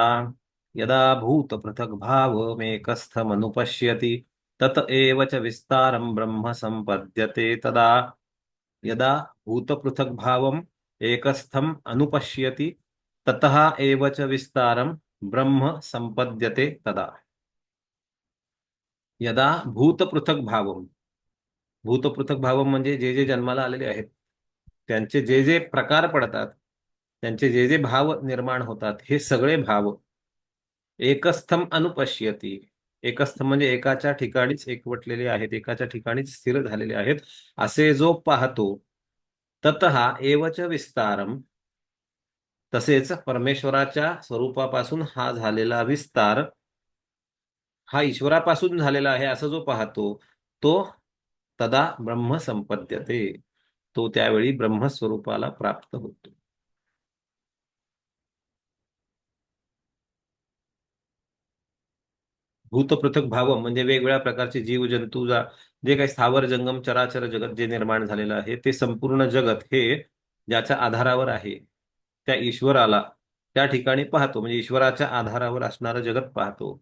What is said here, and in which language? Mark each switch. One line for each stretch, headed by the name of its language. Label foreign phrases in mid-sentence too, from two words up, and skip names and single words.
Sanskrit: यदा भूतपृथग्भावमेकस्थमनुपश्यति तत एव च विस्तारं ब्रह्म सम्पद्यते तदा। यदा भूतपृथग्भावम् एकस्थम् अनुपश्यति ततः एव च विस्तारं ब्रह्म संपद्यते तदा। यदा भूतपृथग्भावम्, भूतपृथग्भावम्
Marathi: म्हणजे जे जे जन्माला आलेले आहेत त्यांचे जे जे प्रकार पडतात, त्यांचे जे जे भाव निर्माण होतात, हे सगळे भाव
Sanskrit: एकस्थम अनुपश्यती,
Marathi: एकस्थम म्हणजे एकाच्या ठिकाणीच एकवटलेले आहेत, एकाच्या ठिकाणीच स्थिर झालेले आहेत, असे जो पाहतो
Sanskrit: ततः एवच विस्तारम,
Marathi: तसेच परमेश्वराच्या स्वरूपापासून हा झालेला विस्तार हा ईश्वरापासून झालेला आहे असं जो पाहतो तो
Sanskrit: तदा ब्रह्म संपद्यते,
Marathi: तो त्यावेळी ब्रह्मस्वरूपाला प्राप्त होतो. भूतपृथक भाव म्हणजे वेगवेगळ्या प्रकारचे जीव जंतू, जे काही स्थावर जंगम चराचर जगत जे निर्माण झालेलं आहे ते संपूर्ण जगत हे ज्याच्या आधारावर आहे त्या ईश्वराला त्या ठिकाणी पाहतो, म्हणजे ईश्वराच्या आधारावर असणारं जगत पाहतो.